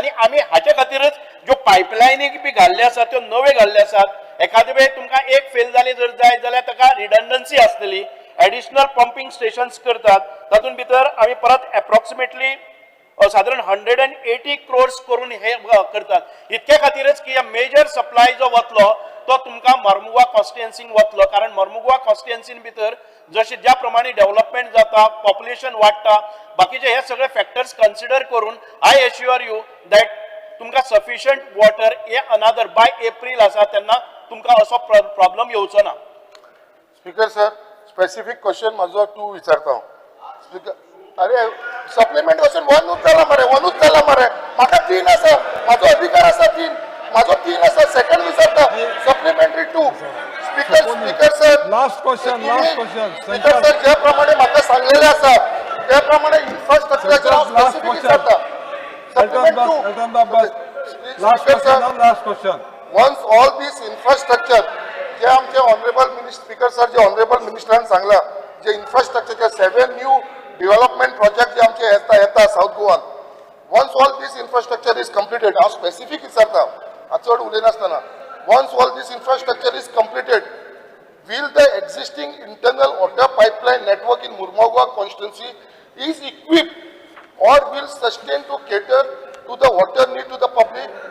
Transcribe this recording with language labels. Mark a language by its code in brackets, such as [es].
[gom] आणि आमी हाचे खातीरच ज्यो पायपलायनी बी घाल्ले आसात त्यो नवे घाल्ले आसात. एखादे वेळ तुमकां एक फेल जाली जर जाय जाल्यार ताका रिडंडन्सी आसतली, एडिशनल पंपिंग स्टेशन्स करतात, तातूंत भितर आमी परत एप्रॉक्सिमेटली साधारण 180 crores करून हे करतात. इतके खातीरच की मेजर सप्लाय जो वतलो तो तुमकां मर्मुगांव कॉन्स्टिट्युएन्सीन वतलो, कारण मर्मुगांव कॉन्स्टिट्युएन्सीन भितर जशें ज्या प्रमाणे डेव्हलपमेंट जाता, पॉप्युलेशन वाडटा, बाकीचे हे सगळे फॅक्टर्स कन्सिडर करून [en] I assure you that [gom] तुमकां सफिशियंट वॉटर हे [en] another by April [gom] आसा तेन्ना तुमकां असो प्रॉब्लेम येवचो ना. स्पीकर सर, स्पेसिफिक क्वेश्चन माझो तू विचारता हांव. स्पीकर, अरे सप्लिमेंट क्वेश्चन वनूच जाला मरे, म्हाका 3 आसा, म्हाजो अधिकार आसा 3, म्हाजो 3 आसा, सेकंड विचारता supplementary 2. [en] Speaker sir, last question. [gom] Speaker sir, ज्या प्रमाणे म्हाका सांगलेले आसा त्या प्रमाणे इन्फ्रास्ट्रक्चराचेर हांव स्पेसिफिक विचारता. [en] Supplement 2. Last question. Once all this infrastructure, [gom] जे आमचे ऑनरेबल स्पीकर सर, जे ऑनरेबल मिनिस्टरान सांगला, जे इन्फ्रास्ट्रक्चरचे 7 न्यू डेव्हलपमेंट प्रोजेक्ट जे आमचे येता south Goan, [en] once all this infrastructure is completed, [gom] हांव स्पेसिफिक विचारता, हांव चड उलयनासतना, [en] once all this infrastructure is completed, will the existing internal water pipeline network in Murmugao constituency is equipped or will sustain to cater to the water need to the public?